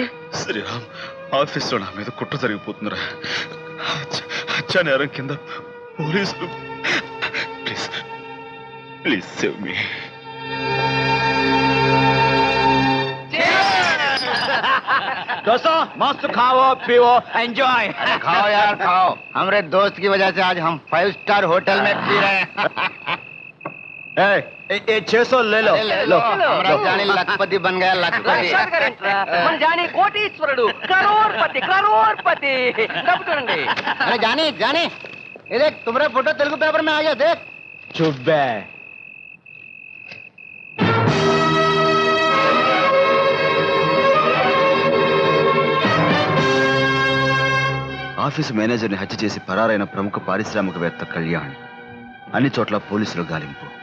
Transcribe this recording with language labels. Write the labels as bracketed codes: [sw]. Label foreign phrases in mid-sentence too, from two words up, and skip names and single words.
[te] శ్రీరామ్, ఆఫీస్లో నా మీద కుట్ర జరిగిపోతుందిరా. హత్యా నేరం కింద పోలీసులు. [en] Please please save me. [hi] दोस्तों मस्त खाओ पियो एंजॉय। खाओ यार खाओ, हमारे दोस्त की वजह से आज हम 5 स्टार होटल में पी रहे हैं। 600 ले लो, लो। हमारा जानी लखपति बन गया, लखपति। [te] మన జానీ కోటీశ్వరుడు, [hi] करोड़पति करोड़पति. [te] చూడండి. [hi] अरे जानी जानी, ये देख तुम्हारा फोटो तेलुगु पेपर में आ गया, देख। चुप बे। [te] ఆఫీసు మేనేజర్ని హత్య చేసి పరారైన ప్రముఖ పారిశ్రామికవేత్త కళ్యాణ్. అన్ని చోట్ల పోలీసులు గాలింపు.